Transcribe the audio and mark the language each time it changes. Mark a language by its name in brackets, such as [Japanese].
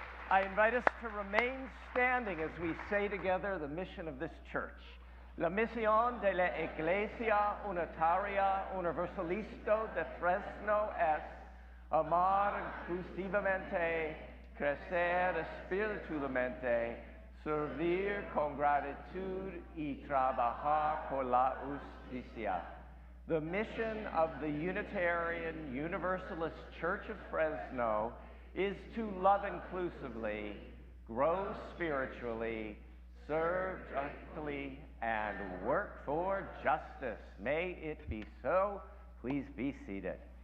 [English] I invite us to remain standing as we say together the mission of this church. [Spanish] La misión de la Iglesia Unitaria Universalista de Fresno es amar inclusivamente, crecer espiritualmente, servir con gratitud y trabajar por la justicia. [English] The mission of the Unitarian Universalist Church of Fresno is to love inclusively, grow spiritually, serve justly, and work for justice. May it be so. Please be seated.